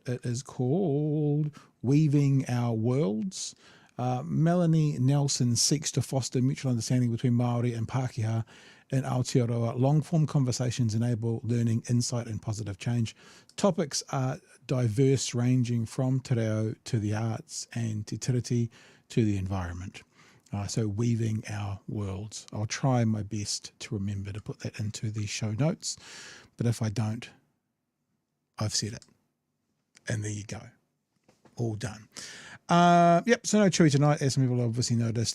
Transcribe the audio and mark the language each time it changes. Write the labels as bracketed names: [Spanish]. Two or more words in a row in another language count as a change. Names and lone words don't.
[English] It is called Weaving Our Worlds. Melanie Nelson seeks to foster mutual understanding between Māori and Pākehā in Aotearoa. Long-form conversations enable learning, insight, and positive change. Topics are diverse, ranging from [Māori] te reo [English] to the arts and [Māori] te tiriti [English] to the environment. So weaving our worlds. I'll try my best to remember to put that into the show notes, but if I don't, I've said it. And there you go. All done. Yep, so no Chewy tonight, as some people obviously noticed.